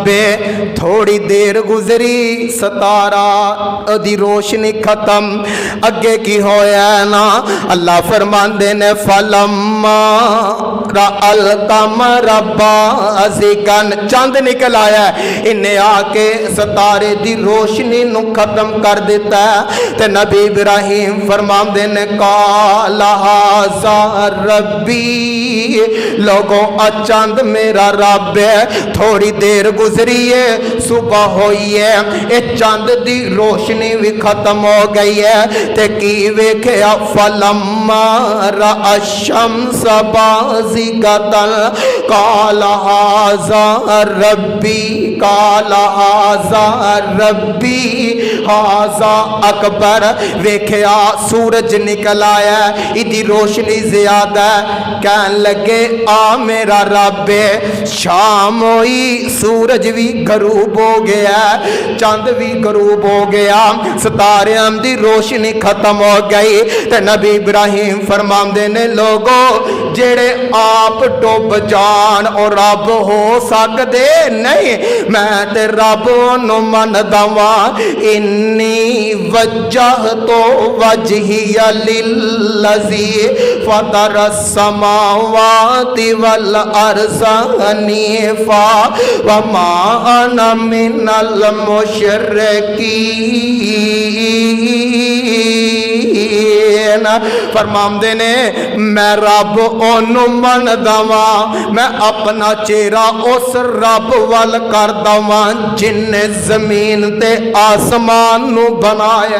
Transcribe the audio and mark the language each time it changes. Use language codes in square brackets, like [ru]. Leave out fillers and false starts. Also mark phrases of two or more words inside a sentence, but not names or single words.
[pa] تھوڑی دیر گزری ستارہ دی روشنی ختم اگے کی ہویا نا اللہ فرماندے نے [ar] فلما رأى القمر بازغا [pa] چن نکل آیا انہے آکے ستارے دی روشنی نوں ختم کر دتا. تے نبی ابراہیم فرماندے نے [ar] قال هذا ربي [pa] لوگوں اچند میرا رب ہے. تھوڑی دیر گزری ہے صبح ہوئی ہے ایہ چن دی روشنی بھی ختم ہو گئی ہے. تے کی ویکھیا [ar] فلما رأى الشمس بازغة قال هذا ربي قال هذا ربي هذا أكبر. [pa] ویکھیا سورج نکل آیا ایہدی روشنی زیادہ. کہن لگے آ میرا رب ہے. شام ہوئی سورج بھی غروب ہو گیا چن بھی غروب ہو گیا ستاریاں دی روشنی ختم ہو گئی. تے نبی ابراہیم فرماندے نے لوگو جیہڑے آپ ڈب جا انسان اور رب ہو سکتے نہیں، میں تے رب نوں مندا واں. [ar] إني وجهت وجهي للذي فطر السماوات والأرض حنيفا وما أنا من المشركين. [pa] فرماندے نے میں رب اوہنوں مندا واں، میں اپنا چہرہ اس رب ول کردا واں جنہے زمین تے آسمان نوں بنایا.